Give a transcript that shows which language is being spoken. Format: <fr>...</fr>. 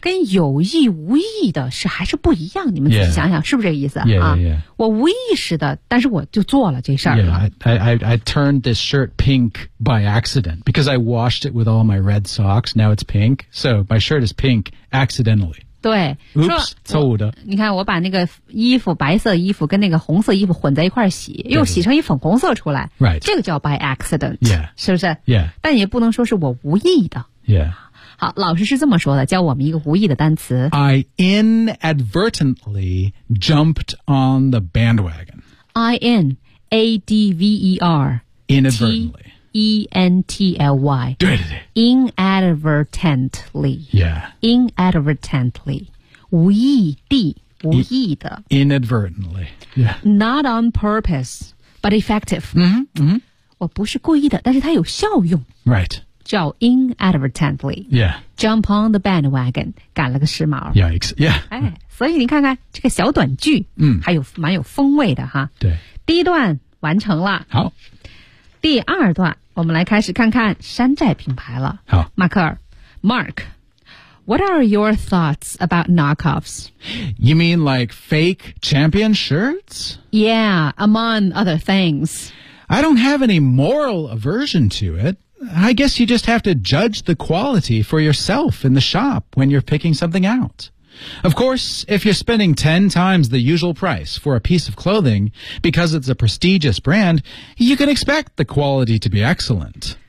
<zh>跟有意无意的是还是不一样你们自己想想、 yeah. 是不是这个意思 yeah, yeah, yeah. 啊我无意识的但是我就做了这事儿</zh> <en>I turned this shirt pink by accident because I washed it with all my red socks now it's pink so my shirt is pink accidentally</en> <zh>对 Oops, 错误的你看我把那个衣服白色衣服跟那个红色衣服混在一块洗对对对又洗成一粉红色出来、 right. 这个叫</zh> <en>by accident、 yeah.</en> <zh>是不是、 yeah. 但也不能说是我无意的、 yeah. 好老师是这么说的教我们一个无意的单词</zh> <en>I inadvertently jumped on the bandwagon I-N-A-D-V-E-R Inadvertently T-E-N-T-L-Y</en> <zh>对对对</zh> <en>Inadvertently Yeah</en> <zh>Inadvertently 无意地无意的</zh> <en>Inadvertently Yeah Not on purpose But effective 嗯、mm-hmm.</en> <zh>我不是故意的但是它有效用 Right 叫 inadvertently Yeah</zh> <en>Jump on the bandwagon</en> <zh>赶了个时髦 Yikes Yeah 哎所以你看看这个小短句嗯、mm. 还有蛮有风味的哈对第一段完成了好第二段我们来开始看看山寨品牌了好</zh> <en>马克尔 Mark What are your thoughts about knockoffs? You mean like fake champion shirts? Yeah, among other things I don't have any moral aversion to it I guess you just have to judge the quality for yourself in the shop when you're picking something outOf course, if you're spending 10 times the usual price for a piece of clothing because it's a prestigious brand, you can expect the quality to be excellent.</en>